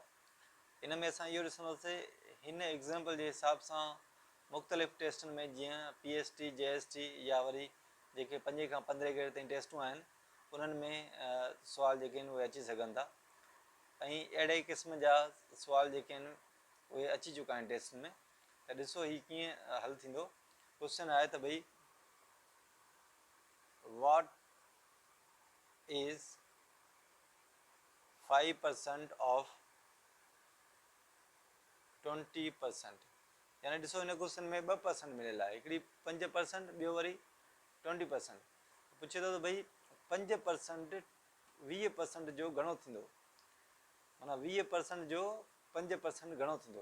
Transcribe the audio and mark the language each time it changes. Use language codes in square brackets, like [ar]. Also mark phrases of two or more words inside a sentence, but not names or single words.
[sd] इन में असां इहो ॾिसंदासीं, हिन एग्ज़ाम्पल जे हिसाब सां मुख़्तलिफ़ टेस्टुनि में, जीअं PST, JST या वरी जेके 5 खां 15 ग्रेड ताईं टेस्टूं आहिनि, उन्हनि में सुवाल जेके आहिनि उहे अची सघनि था, ऐं अहिड़े क़िस्म जा सुवाल जेके आहिनि उहे अची चुका आहिनि टेस्ट में। त ॾिसो ही कीअं हल थींदो। क्वेश्चन आहे त भई [en] what is 5% of 20%, [sd] यानी ॾिसो हिन क्वेश्चन में 2% मिलियल आहे, हिकिड़ी 5%, ॿियो वरी 20%। पुछे थो त भई 5% 20% जो घणो थींदो, माना 20% जो 5% घणो थींदो।